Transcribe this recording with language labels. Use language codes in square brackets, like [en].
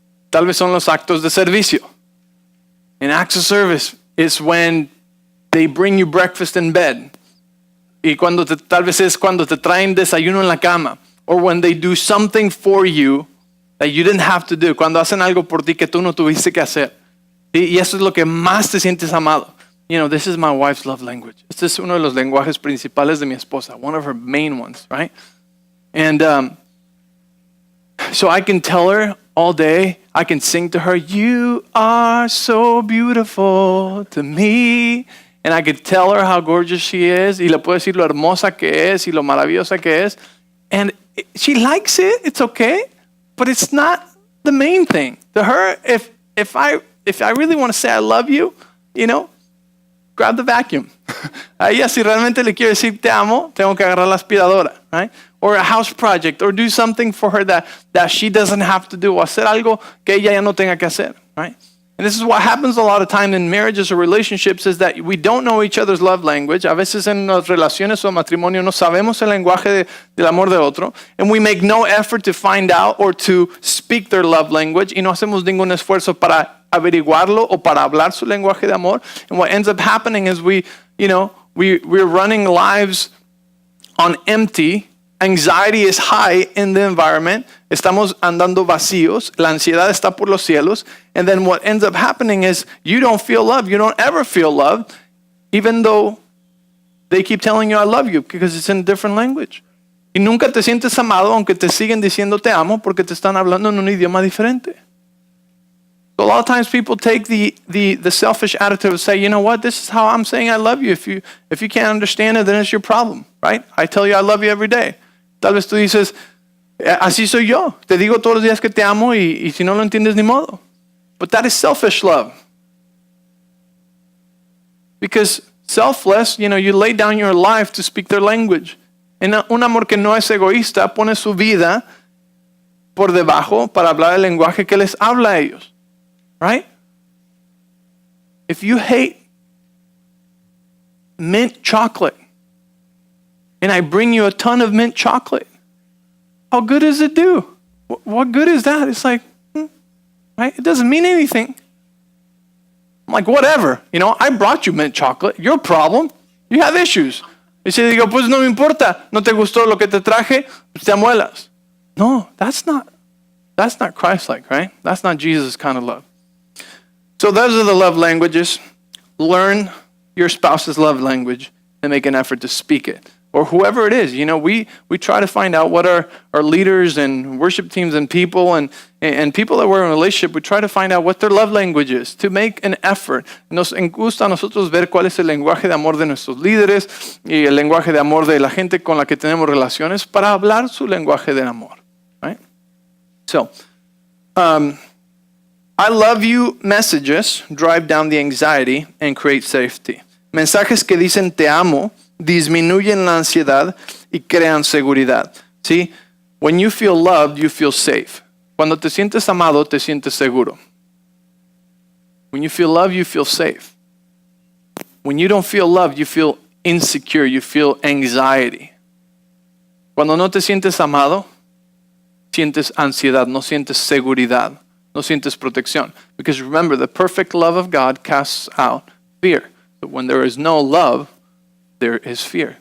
[es] Tal vez son los actos de servicio. [en] And acts of service is when they bring you breakfast in bed. [es] Y tal vez es cuando te traen desayuno en la cama. [en] Or when they do something for you that you didn't have to do. [es] Cuando hacen algo por ti que tú no tuviste que hacer. Y eso es lo que más te sientes amado. [en] You know, this is my wife's love language. [es] Este es uno de los lenguajes principales de mi esposa. [en] One of her main ones, right? And so I can tell her all day, I can sing to her, you are so beautiful to me. And I could tell her how gorgeous she is. [es] Y le puedo decir lo hermosa que es y lo maravillosa que es. [en] And she likes it. It's okay. But it's not the main thing. To her, if I really want to say I love you, you know, grab the vacuum. [es] A ella, si realmente le quiero decir te amo, tengo que agarrar la aspiradora, [en] right? Or a house project, or do something for her that she doesn't have to do, [es] o hacer algo que ella ya no tenga que hacer, [en] right? And this is what happens a lot of time in marriages or relationships is that we don't know each other's love language. [es] A veces en las relaciones o matrimonio no sabemos el lenguaje del amor de otro. [en] And we make no effort to find out or to speak their love language. [es] Y no hacemos ningún esfuerzo para averiguarlo o para hablar su lenguaje de amor. [en] And what ends up happening is we're running lives on empty. Anxiety is high in the environment. [es] Estamos andando vacíos. La ansiedad está por los cielos. [en] And then what ends up happening is you don't feel love. You don't ever feel love, even though they keep telling you I love you because it's in a different language. [es] Y nunca te sientes amado aunque te siguen diciendo te amo porque te están hablando en un idioma diferente. [en] So a lot of times people take the selfish attitude of say, you know what, this is how I'm saying I love you. If you can't understand it, then it's your problem, right? I tell you I love you every day. [es] Tal vez tú dices, así soy yo. Te digo todos los días que te amo y si no lo entiendes ni modo. [en] But that is selfish love. Because selfless, you lay down your life to speak their language. [es] En un amor que no es egoísta, pone su vida por debajo para hablar el lenguaje que les habla a ellos. [en] Right? If you hate mint chocolate, and I bring you a ton of mint chocolate, how good does it do? What good is that? It's like, right? It doesn't mean anything. like, whatever. I brought you mint chocolate. Your problem. You have issues. [es] Y si digo, pues no me importa. No te gustó lo que te traje, te amuelas. [en] No, that's not Christ-like, right? That's not Jesus' kind of love. So those are the love languages. Learn your spouse's love language and make an effort to speak it. Or whoever it is. We try to find out what our leaders and worship teams and people and people that we're in a relationship, we try to find out what their love language is, to make an effort. [es] Nos gusta a nosotros ver cuál es el lenguaje de amor de nuestros líderes y el lenguaje de amor de la gente con la que tenemos relaciones para hablar su lenguaje del amor. [en] Right? So, I love you messages drive down the anxiety and create safety. [es] Mensajes que dicen te amo disminuyen la ansiedad y crean seguridad. ¿Sí? [en] When you feel loved, you feel safe. [es] Cuando te sientes amado, te sientes seguro. [en] When you feel loved, you feel safe. When you don't feel loved, you feel insecure, you feel anxiety. [es] Cuando no te sientes amado, sientes ansiedad, no sientes seguridad, no sientes protección. [en] Because remember, the perfect love of God casts out fear. But when there is no love, there is fear.